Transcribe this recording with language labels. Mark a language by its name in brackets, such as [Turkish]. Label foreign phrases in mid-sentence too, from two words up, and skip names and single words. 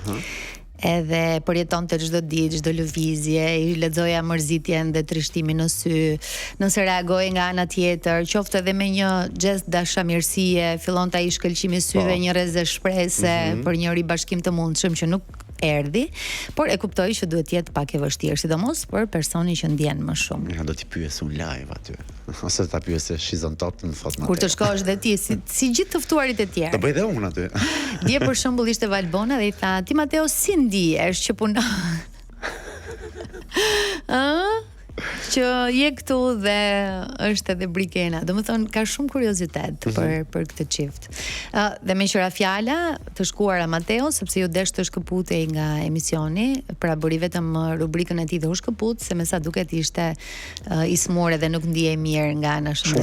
[Albanian] Edhe përjetonte çdo ditë, çdo lëvizje, i lexoja mërzitjen dhe trishtimin në sy, nëse reagoi nga ana tjetër, qoftë edhe me një gest dashamirësie, fillonte ai shkëlqimi syve, një rrezë shprehse për një ribashkim të mundshëm që nuk erdhi, por e kuptoj që duhet jetë pak e vështirë, sidomos për personin që ndjen më shumë. Ja, do t'i pyes unë live aty. Ose ta pyes se [English] she's on top [Albanian] në thot Mateo. Kur të shkosh dhe ti si gjithë të ftuarit e tjerë. Do bëj dhe unë aty. Dje për shembull ishte Valbona dhe i tha, "Ti Mateo si ndihesh që punon?" Që je këtu dhe është edhe Brikena. Domethënë ka shumë kuriozitet për këtë çift. Dhe me qira fjala të shkuara Mateo, sepse ju desh të shkëputej nga emisioni, pra bëri vetëm rubrikën e tij dhe u shkëput, se me sa duket ishte i smur dhe nuk ndihej mirë nga ana shëndetësore.